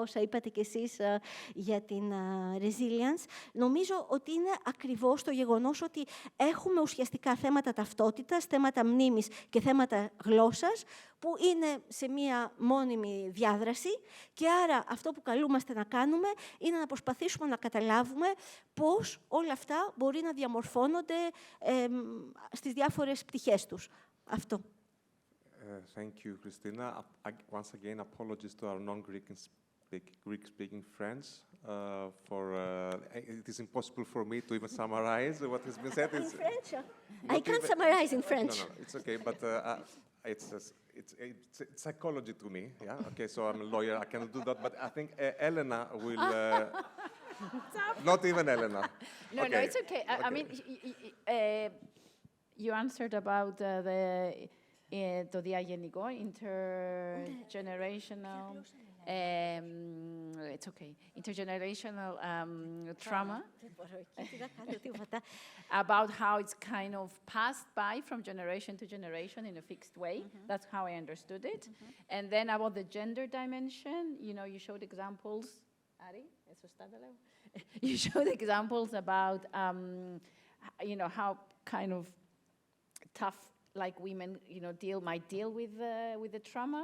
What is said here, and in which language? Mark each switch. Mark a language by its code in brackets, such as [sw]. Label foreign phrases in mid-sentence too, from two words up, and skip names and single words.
[el] όσα είπατε κι εσείς για την resilience, νομίζω ότι είναι ακριβώς το γεγονός ότι έχουμε ουσιαστικά θέματα ταυτότητας, θέματα μνήμης και θέματα γλώσσας, που είναι σε μία μόνιμη διάδραση και άρα αυτό που καλούμαστε να κάνουμε είναι να προσπαθήσουμε να καταλάβουμε πώς όλα αυτά μπορεί να διαμορφώνονται στις διάφορες πτυχές τους. Αυτό. [en] Thank you, Christina. Once again, apologies to our non-Greek-speaking friends it is impossible for me to even summarize what has been said. In French? I can't summarize in French. No, it's okay, but it's psychology to me. Yeah. Okay, so I'm a lawyer. I cannot do that, but I think Elena will. Not even Elena. No, okay. No, it's okay. I mean, you answered about [el] το διαγενικό, [en] intergenerational, it's okay, intergenerational trauma, about how it's kind of passed by from generation to generation in a fixed way. That's how I understood it. And then about the gender dimension, you showed examples, Ari, you showed examples about, how kind of tough like women, might deal with the trauma.